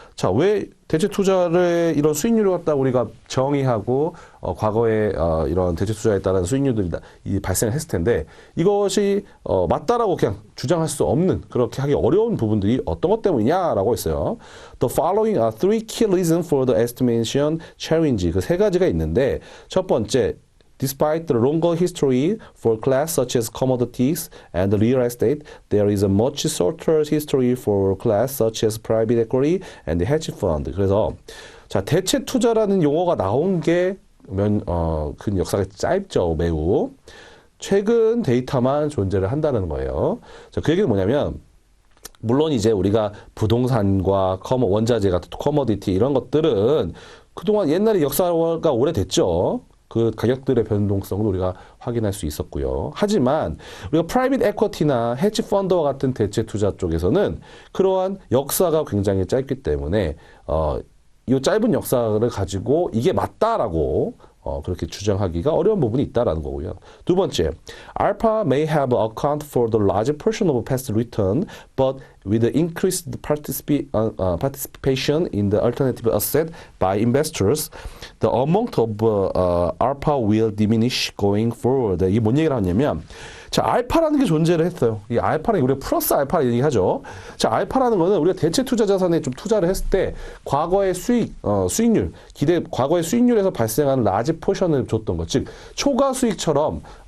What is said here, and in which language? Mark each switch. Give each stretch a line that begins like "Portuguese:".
Korean: 자, 왜 대체 투자를 이런 수익률을 갖다 우리가 정의하고 과거에 이런 대체 투자에 따른 수익률들이 발생을 했을 텐데 이것이 맞다라고 그냥 주장할 수 없는 그렇게 하기 어려운 부분들이 어떤 것 때문이냐라고 했어요.
English: The following are three key reasons for the estimation challenge.
Korean: 그 세 가지가 있는데 첫 번째
English: Despite the longer history for class such as commodities and real estate, there is a much shorter history for class such as private equity and hedge fund.
Korean: 그래서 자, 대체 투자라는 용어가 나온 게 그 역사가 짧죠, 매우. 최근 데이터만 존재를 한다는 거예요. 자, 그 얘기는 뭐냐면, 물론 이제 우리가 부동산과 원자재 같은 커머디티 이런 것들은 그동안 옛날에 역사가 오래됐죠. 그 가격들의 변동성도 우리가 확인할 수 있었고요. 하지만 우리가 프라이빗 에쿼티나 헤지 펀드와 같은 대체 투자 쪽에서는 그러한 역사가 굉장히 짧기 때문에 이 짧은 역사를 가지고 이게 맞다라고 그렇게 주장하기가 어려운 부분이 있다라는 거고요. 두 번째,
English: Alpha may have account for the large portion of past return, but with the increased participation in the alternative asset by investors, the amount of alpha will diminish going forward.
Korean: 이게 뭔 얘기를 하냐면, 자, 알파라는 게 존재를 했어요. 이 알파는 우리가 플러스 알파 얘기하죠. 자, 알파라는 거는 우리가 대체 투자 자산에 좀 투자를 했을 때 과거의 수익률, 과거의 수익률에서 발생하는 라지 포션을 줬던 것, 즉 초과 수익처럼